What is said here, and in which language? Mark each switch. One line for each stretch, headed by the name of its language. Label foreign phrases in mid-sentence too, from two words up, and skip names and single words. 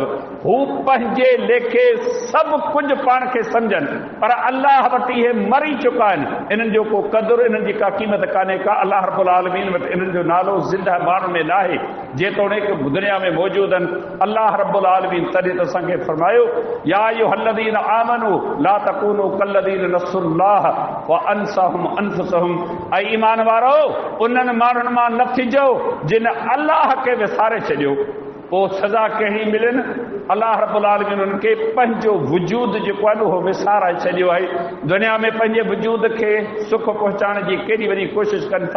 Sindhi: हू पंहिंजे लेखे सभु कुझु पाण खे सम्झनि, पर अल्लाह वटि इहे मरी चुका आहिनि। इन्हनि जो को क़दुरु, इन्हनि जी का क़ीमत कान्हे का।
Arabic: الله رب العالمين
Sindhi: वटि इन्हनि जो नालो ज़िंदह माण्हू में न आहे, जेतोणीकि दुनिया में मौजूद आहिनि।
Arabic: الله رب العالمين
Sindhi: तॾहिं त असांखे फरमायो,
Arabic: يا أيها الذين آمنوا لا تكونوا كالذين نسوا الله و أنساهم أنفسهم
Sindhi: ऐं ईमान वारो उन्हनि माण्हुनि मां न थिजो जिन अलाह खे विसारे छॾियो। पोइ सज़ा कहिड़ी मिलनि?
Arabic: الله رب العالمين
Sindhi: उन्हनि खे पंहिंजो वजूद जेको आहे उहो विसाराए छॾियो आहे। दुनिया में पंहिंजे वजूद खे सुख पहुचाइण जी केॾी वॾी कोशिशि कनि था।